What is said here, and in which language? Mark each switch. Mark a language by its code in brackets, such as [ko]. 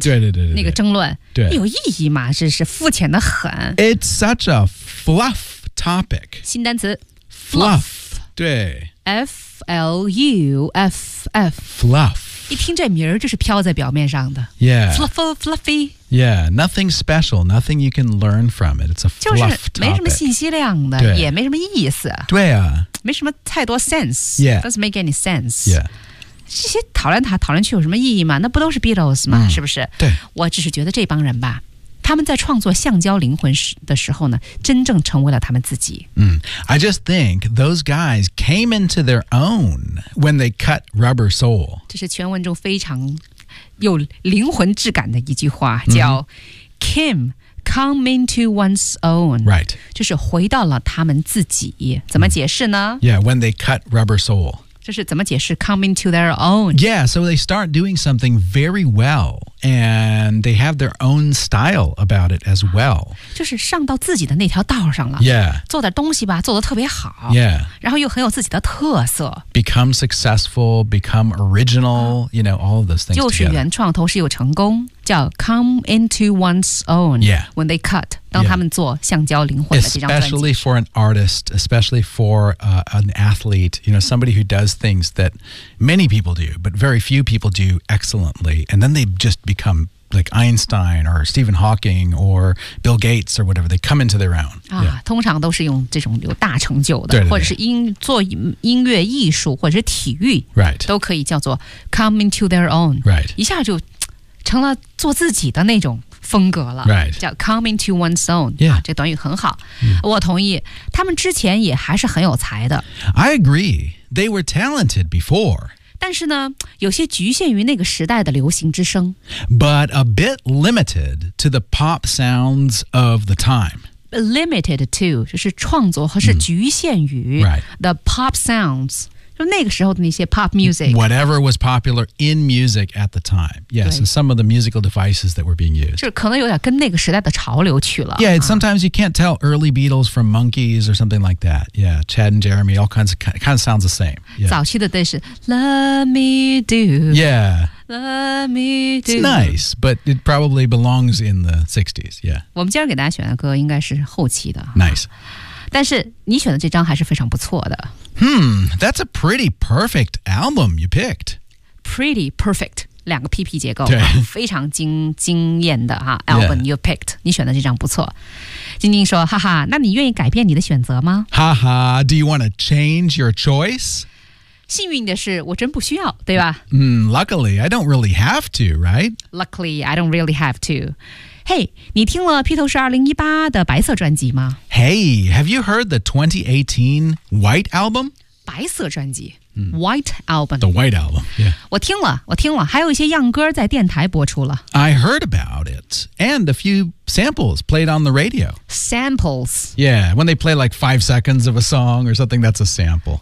[zh] 对对 对, 对, 对那个争论。对，有意义吗？是肤浅的很。 [en] It's such a fluff topic. [zh] 新单词 [en] ，fluff。 [zh] 对 [en] ，fluff。 Fluff. [zh] 一听这名儿就是飘在表面上的 [en] Yeah Fluffle, Fluffy Yeah, nothing special Nothing you can learn from it It's a fluff topic [zh] 就是没什么信息量的也没什么意思对啊没什么太多 sense [en] Yeah Doesn't make any sense Yeah [zh] 这些讨论它讨论去有什么意义吗那不都是 Beatles 吗、是不是对我只是觉得这帮人吧他们在创作橡胶灵魂的时候呢真正成为了他们自己、 [en] I just think those guys came into their own when they cut Rubber Soul [zh] 这是全文中非常有灵魂质感的一句话叫、 [en] Kim come into one's own Right [zh] 就是回到了他们自己怎么解释呢、 [en] Yeah, when they cut Rubber Soul [zh] 这是怎么解释 [en] come into their own Yeah, so they start doing something very wellAnd they have their own style about it as well. [zh] 就是上到自己的那条道上了。 [en] Yeah. [zh] 做点东西吧，做得特别好。 [en] Yeah. [zh] 然后又很有自己的特色。 [en] Become successful, become original, you know, all of those things together. [zh] 就是原创，同时又成功，叫 [en] come into one's own. Yeah. When they cut, [zh] 当他们做橡胶灵魂的这张专辑。 [en] Especially for an artist, especially for an athlete, you know, somebody who does things that many people do, but very few people do excellently. And then they just become like Einstein or Stephen Hawking or Bill Gates or whatever. They come into their own.、 [zh] 通常都是用这种有大成就的对对对或者是音做音乐艺术或者是体育、 [en] right. [zh] 都可以叫做 [en] come into their own.、 Right. [zh] 一下就成了做自己的那种风格了、 [en] right. [zh] 叫 [en] come into one's own.、 Yeah. [zh] 这短语很好、我同意他们之前也还是很有才的。 [en] I agree. They were talented before. [zh] 但是呢，有些局限于那个时代的流行之声。 [en] But a bit limited to the pop sounds of the time. Limited to [zh] 就是创作和是局限于、 [en] the pop sounds， [zh] 就那个时候的那些 [en] pop music。 Whatever was popular in music at the time. Yes, and some of the musical devices that were being used. [zh] 就可能有点跟那个时代的潮流去了。 [en] Yeah, sometimes you can't tell early Beatles from Monkees or something like that. Yeah, Chad and Jeremy, all kinds of kind of sounds the same. Yeah. [zh] 早期的都是 [en] Let me do. Yeah. Let me do. It's nice, but it probably belongs in the 60s. Yeah. [zh] 我们今天给大家选的歌应该是后期的。 [en] Nice. [zh] 但是你选的这张还是非常不错的。 [en] That's a pretty perfect album you picked. Pretty perfect. [zh] 两个 PP 结构、非常 惊艳的、 [en] Album you picked [zh] 你选的这张不错晶晶说哈哈那你愿意改变你的选择吗 [en] 哈哈 Do you want to change your choice? [zh] 幸运的是我真不需要对吧、 [en] Luckily I don't really have to right? Luckily I don't really have to Hey [zh] 你听了披头士2018的白色专辑吗 [en] Hey have you heard the 2018 white album? [zh] 白色专辑White Album. [en] The White Album, yeah. [zh] 我听了，我听了，还有一些样歌在电台播出了。 [en] I heard about it, and a few samples played on the radio. Samples. Yeah, when they play like 5 seconds of a song or something, that's a sample.